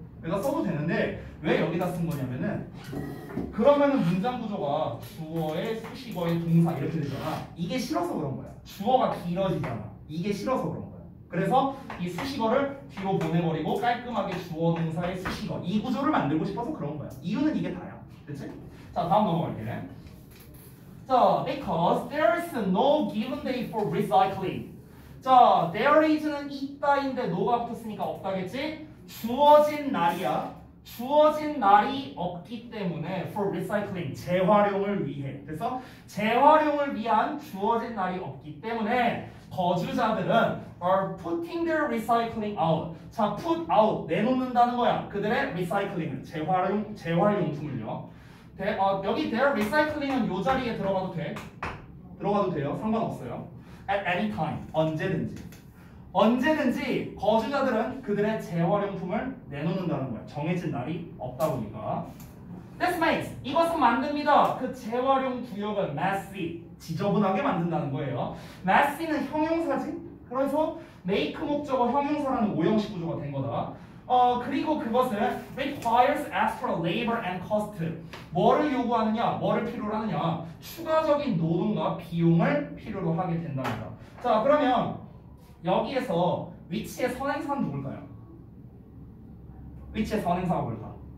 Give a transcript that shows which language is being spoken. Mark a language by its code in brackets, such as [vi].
[ko] 여기다 써도 되는데 왜 여기다 쓴 거냐면은 그러면은 문장 구조가 주어의 수식어의 동사 이렇게 되잖아. 이게 싫어서 그런 거야. 주어가 길어지잖아. 이게 싫어서 그런 거야. 그래서 이 수식어를 뒤로 보내버리고 깔끔하게 주어 동사의 수식어 이 구조를 만들고 싶어서 그런 거야. 이유는 이게 다야. 됐지? 자, 다음 넘어갈게. [en] 자, because there is no given day for recycling. [ko] 자, [en] there is [ko] 는 있다인데 no가 붙었으니까 없다겠지? 주어진 날이야. 주어진 날이 없기 때문에 [en] for recycling, [ko] 재활용을 위해. 그래서 재활용을 위한 주어진 날이 없기 때문에 거주자들은 [en] are putting their recycling out. [ko] 자, [en] put out, [ko] 내놓는다는 거야. 그들의 recycling을, 재활용품을요. 여기 [en] their recycling [ko] 은 요 자리에 들어가도 돼. 들어가도 돼요. 상관없어요. [en] At any time, [ko] 언제든지. 언제든지 거주자들은 그들의 재활용품을 내놓는다는 거야. 정해진 날이 없다 보니까. [en] This makes, [ko] 이것은 만듭니다. 그 재활용 구역을 messy, 지저분하게 만든다는 거예요. messy는 형용사지. 그래서 make 목적어 형용사라는 오형식 구조가 된 거다. 그리고 그것은 [en] requires extra labor and cost. [ko] 뭐를 요구하느냐, 뭐를 필요로 하느냐, 추가적인 노동과 비용을 필요로 하게 된답니다. 자, 그러면 여기에서 위치의 선행사는 누굴까요? 위치의 선행사가 뭘까?